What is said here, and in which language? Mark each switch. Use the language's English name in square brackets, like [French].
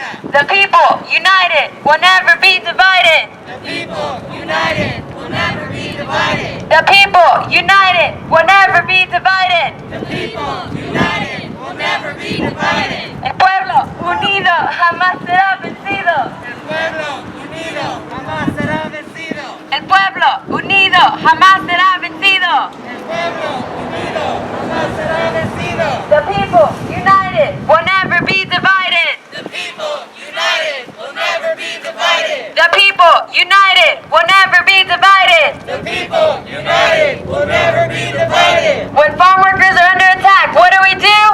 [English] The people united will never be divided. The people united will never be divided. The people united will never be divided. The people united will never be divided. [Spanish] El pueblo unido jamás será vencido. El pueblo unido jamás será vencido. El pueblo unido jamás será vencido. El pueblo unido jamás será vencido. [English] The people united will never be divided. The people united will never be divided. The people united will never be divided. The people united will never be divided. When farm workers are under attack, what do we do?